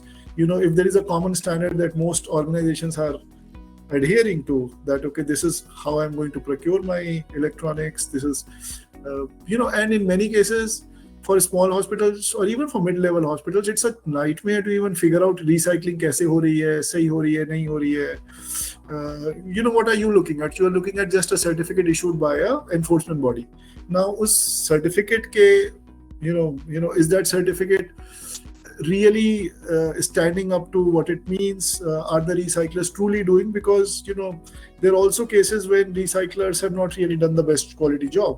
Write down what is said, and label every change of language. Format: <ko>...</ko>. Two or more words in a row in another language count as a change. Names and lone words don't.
<en>If there is a common standard that most organizations are adhering to, that, okay, this is how I'm going to procure my electronics, this is, and in many cases, for small hospitals or even for mid-level hospitals, it's a nightmare to even figure out recycling</en> <hi>कैसे हो रही है, सही हो रही है, नहीं हो रही है.</hi> <en>What are you looking at? You are looking at just a certificate issued by a enforcement body. Now,</en> <hi>us certificate ke,</hi> <en>is that certificate really standing up to what it means? Are the recyclers truly doing? Because, there are also cases when recyclers have not really done the best quality job.</en>